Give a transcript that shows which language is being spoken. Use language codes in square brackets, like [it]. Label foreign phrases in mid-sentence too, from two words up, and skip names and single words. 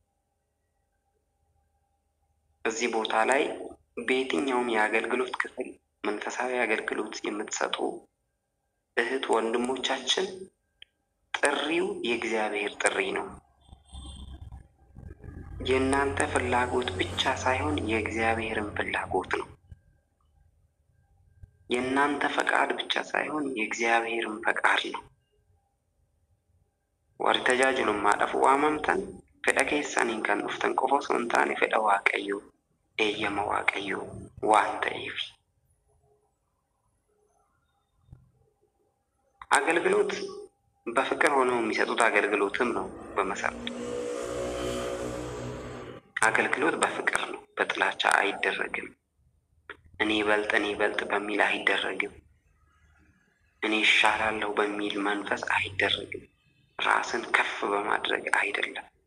[am] እዚህ ቦታ ላይ በየትኛውም የአገልግሎት ክፍል መንፈሳዊ አገልግሎት የምትሰጡ እህት ወንድሞቻችን ጥሪው የእግዚአብሔር ጥሪ ነው። የእናንተ ፍላጎት ብቻ ሳይሆን የእግዚአብሔርን ፍላጎት ነው። የእናንተ ፈቃድ ብቻ ሳይሆን የእግዚአብሔርን ፈቃድ ነው። [om] warri tajaajilummaadhaaf waamamtan fedha keessaniin kan dhuftan qofa osoo hin taane fedha waaqayyoo eeyyama waaqayyoo waan ta'eef [am] አገልግሎት በፍቅር ሆነው የሚሰጡት አገልግሎትም ነው። በመሰረቱ አገልግሎት በፍቅር ነው፣ በጥላቻ አይደረግም። እኔ ይበልጥ በሚል አይደረግም። እኔ ይሻላለሁ በሚል መንፈስ አይደረግም። ራስን ከፍ በማድረግ አይደለም።